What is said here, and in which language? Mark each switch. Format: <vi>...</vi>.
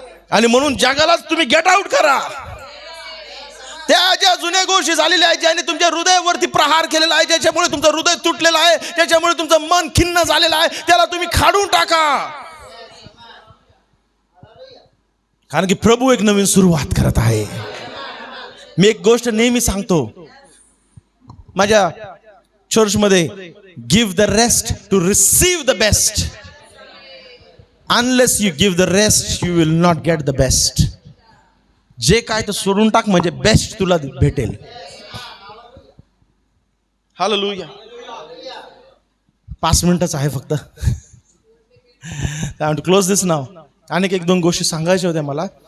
<mr>आणि म्हणून जगालाच तुम्ही गेट आउट करा. त्या ज्या जुन्या गोष्टी झालेल्या आहेत, ज्याने तुमच्या हृदयावरती प्रहार केलेला आहे, ज्याच्यामुळे तुमचं हृदय तुटलेलं आहे, ज्याच्यामुळे तुमचं मन खिन्न झालेलं आहे, त्याला तुम्ही काढून टाका. कारण की प्रभू एक नवीन सुरुवात करत आहे. मी एक गोष्ट नेहमी सांगतो माझ्या चर्चमध्ये,</mr> <en>Give the rest to receive the best. Unless you give the rest you will not get the best.</en> <mr>जे काय ते सोडून टाक, म्हणजे बेस्ट तुला भेटेल. हालेलुया. 5 मिनिटच आहे फक्त.</mr> <en>I want to close this now.</en> <mr>अनेक 1-2 गोष्टी सांगायच्या होत्या मला.</mr>